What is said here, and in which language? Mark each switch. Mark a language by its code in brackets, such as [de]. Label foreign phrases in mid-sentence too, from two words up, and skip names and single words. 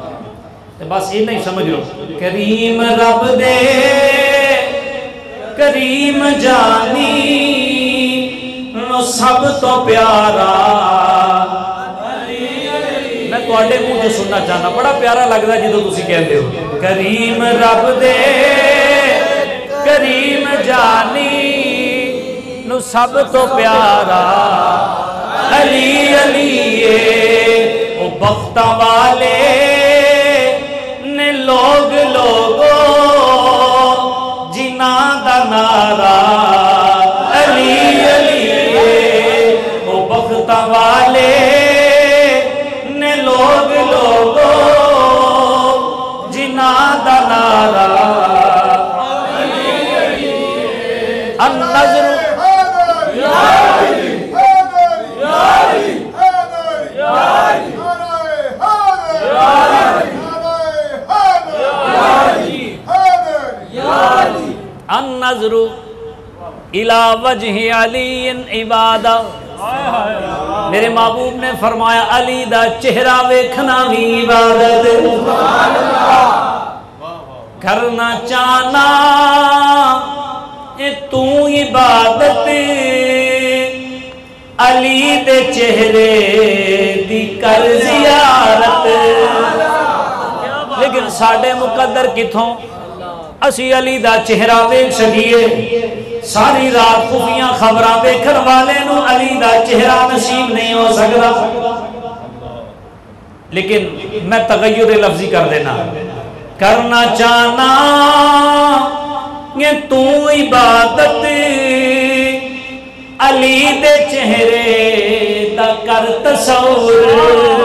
[pa] تے بس یہ نہیں سمجھ لو, کریم رب دے کریم جانی نو سب تو پیارا. میں تواڈے منہ جو سننا چاہنا, بڑا پیارا لگدا ہے جدوں تسی کہندے ہو کریم رب دے کریم جانی نو سب تو پیارا علی علی. او بختہ والے نے لوگ لوگو جناں دا نعرہ علی علی. او بختہ والے نے لوگ لوگو جناں دا نعرہ علی علی. [ar] النظر النظر الى وجہ علی عبادہ. [pa] میرے محبوب نے فرمایا علی دا چہرہ ویکھنا بھی عبادت. کرنا چاہنا اے تو عبادت علی دے چہرے دی کر زیارت. لیکن ساڑھے مقدر کتھوں اسی علی دا چہرہ ویکھ سکیے. ساری رات خفیاں خبراں ویکھن والے نو علی دا چہرہ نصیب نہیں ہو سکتا. لیکن میں تغیر لفظی کر دینا, کرنا چاہنا یہ تو عبادت علی دے چہرے دا کر تصور.